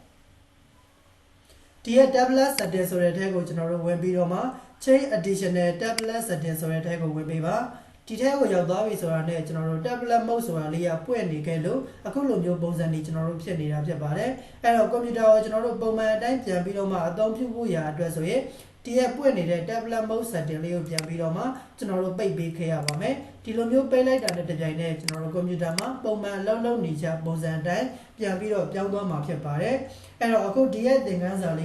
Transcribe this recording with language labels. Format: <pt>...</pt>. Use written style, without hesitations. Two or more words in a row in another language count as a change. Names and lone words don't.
<my>ဒီရဲ့</my> <en>tablet setting</en> <my>ဆိုတဲ့ထဲကိုကျွန်တော်တို့ဝင်ပြီးတော့မှ</my> <en>change additional tablet setting</en> <my>ဆိုတဲ့ထဲကိုဝင်ပေးပါဒီထဲကိုရောက်သွားပြီဆိုတာနဲ့ကျွန်တော်တို့</my> <en>tablet mode</en> <my>ဆိုတာလေးကပွင့်နေခဲ့လို့အခုလိုမျိုးပုံစံတွေကျွန်တော်တို့ဖြစ်နေတာဖြစ်ပါတယ်အဲ့တော့ကွန်ပျူတာကိုကျွန်တော်တို့ပုံမှန်အတိုင်းပြန်ပြီးတော့မှအသုံးပြုဖို့ရာအတွက်ဆိုရင်ဒီရဲ့ပွင့် နေတဲ့</my> <en>tablet mode setting</en> <my>လေးကိုပြန်ပြီးတော့မှကျွန်တော်တို့ပိတ်ပေးခဲ့ရပါမယ်ဒီလိုမျိုးပိတ်လိုက်တာနဲ့တပြိုင်နက်ကျွန်တော်တို့ကွန်ပျူတာမှာပုံမှန်လုပ်နေကြပုံစံအတိုင်းပြန်ပြီးတော့ပြောင်းသွားမှာဖြစ်ပါတယ်အဲ့တော့အခုဒီရဲ့သင်ခန်းစာလေး</my>